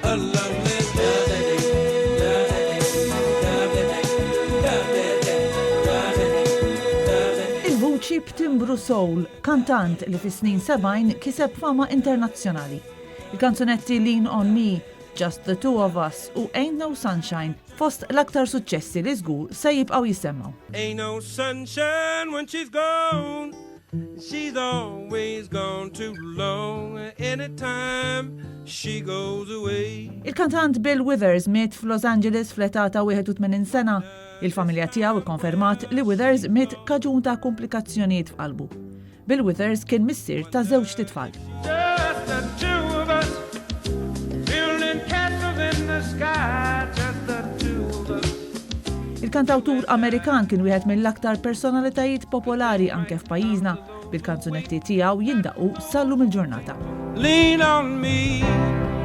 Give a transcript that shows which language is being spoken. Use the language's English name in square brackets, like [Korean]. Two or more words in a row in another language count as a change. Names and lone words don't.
[Maltese] Il-vuċi b'timbru soul, kantant li fis-snin 70 kiseb fama internazzjonali. Il-kanzunetti Lean on Me, Just the Two of Us u Ain't No Sunshine fost l-aktar suċċessi li żgur se jibqgħu jisemmaw. [English] Ain't no sunshine when she's gone. She's always gone too long. Anytime she goes away. [Maltese] Il-kantant Bill Withers miet f'Los Angeles fl-età ta' 81 sena. Il-familja tiegħu ikkonfermat li Withers miet kaġun ta' komplikazzjonijiet f'qalbu. Bill Withers kien missier ta' żewġ titfal. [English] Just the two of us, building castles in the sky. Just the two of us. [Maltese] Il-kantawtur Amerikan kien wieħed mill-aktar personalitajiet popolari anke f'pajjiżna bil-kanzunetti tiegħu jindaqu sallum il-ġurnata. [English] Lean on me.